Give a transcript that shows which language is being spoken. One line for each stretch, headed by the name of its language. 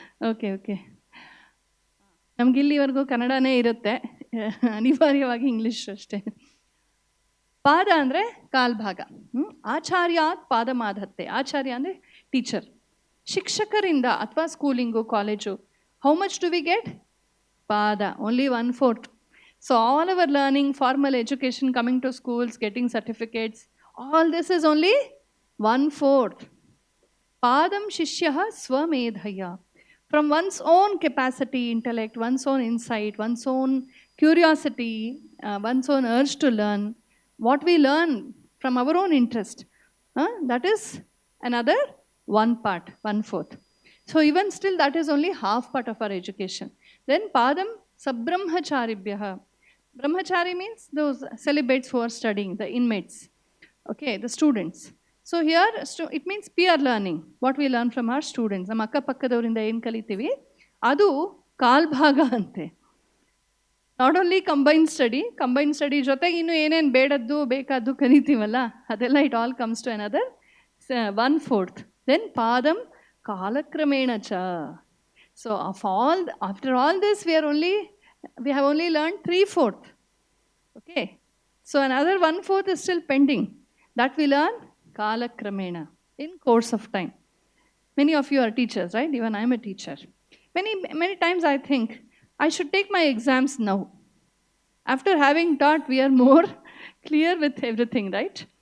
Kannada: Okay okay, ನಮ್ಗೆ ಇಲ್ಲಿವರೆಗೂ ಕನ್ನಡನೇ ಇರುತ್ತೆ, ಅನಿವಾರ್ಯವಾಗಿ ಇಂಗ್ಲೀಷ್ ಅಷ್ಟೇ. ಪಾದ ಅಂದರೆ ಕಾಲ್ಭಾಗ.
Sanskrit: ಆಚಾರ್ಯಾತ್ ಪಾದಮಾಧತ್ತೆ.
Kannada: ಆಚಾರ್ಯ ಅಂದರೆ ಟೀಚರ್. ಶಿಕ್ಷಕರಿಂದ ಅಥವಾ schooling college
English: How much do we get? ಪಾದ, only 1/4. So all our learning, formal education, coming to schools, getting certificates, all this is only 1/4.
Sanskrit: Padam Shishyah Swamedhaya.
English: From one's own capacity, intellect, one's own insight, one's own curiosity, one's own urge to learn, what we learn from our own interest, that is another one part, 1/4. So even still, that is only half part of our education. Then
Sanskrit: Padam Sabrahmacharibhyah.
English: Brahmachari means those celibates who are studying, the inmates, okay, the students. So here it means peer learning, what we learn from our students.
Kannada: ನಮ್ಮ ಅಕ್ಕಪಕ್ಕದವರಿಂದ ಏನು ಕಲಿತೀವಿ ಅದು ಕಾಲ್ಭಾಗ ಅಂತೆ.
English: not only combine study
Kannada: ಜೊತೆಗೆ ಇನ್ನು ಏನೇನು ಬೇಡದ್ದು ಬೇಕಾದ್ದು ಕಲಿತೀವಲ್ಲ ಅದೆಲ್ಲ
English: It all comes to another 1/4. Then
Sanskrit: ಪಾದಂ ಕಾಲಕ್ರಮೇಣ ಚ.
English: So after all this we have only learned 3/4. Okay, so another 1/4 is still pending. That we learn kalakramena, in course of time. Many of you are teachers, right? Even I am a teacher. Many times I think I should take my exams now. After having taught, we are more clear with everything, right?